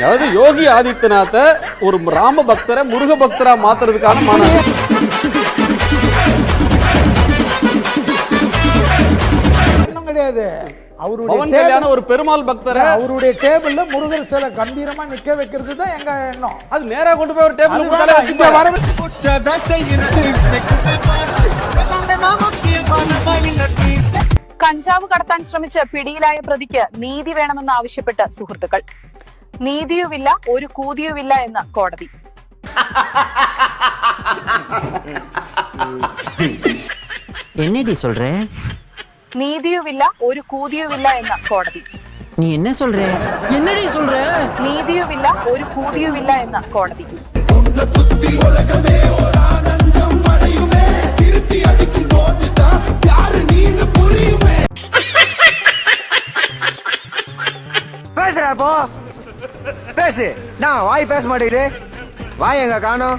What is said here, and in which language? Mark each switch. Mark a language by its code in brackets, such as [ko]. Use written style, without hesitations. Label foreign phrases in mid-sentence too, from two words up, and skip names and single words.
[ta] அதாவது யோகி ஆதித்யநாத்தை ஒரு ராம பக்தரை முருக பக்தரா மாத்துறதுக்கான மாநாடு. இன்னும் கிடையாது. அவருடைய ஒரு பெருமாள் பக்தரை அவருடைய டேபிள்ல முருகர் சிலை கம்பீரமா நிக்க வைக்கிறது தான் எங்க எண்ணம். அது நேரா கொண்டு போய் ஒரு டேபிள் [ml] കഞ്ചാവ് കടത്താൻ ശ്രമിച്ച് പിടിയിലായ പ്രതിക്ക് നീതി വേണമെന്ന് ആവശ്യപ്പെട്ട് സുഹൃത്തുക്കൾ. നീതിയുമില്ല ഒരു കൂതിയുമില്ല എന്ന് കോടതി. [ta] என்னடி சொல்ற? [ml] നീതിയുമില്ല ഒരു കൂതിയുമില്ല എന്ന് കോടതി. [ta] நீ என்ன சொல்ற? என்னடி சொல்ற? [ml] നീതിയുമില്ല ഒരു കൂതിയുമില്ല എന്ന് കോടതി. [ta] பேசுறா போ பேசு. நான் வாய் பேச மாட்டேங்குது. வாய் எங்க காணோம்?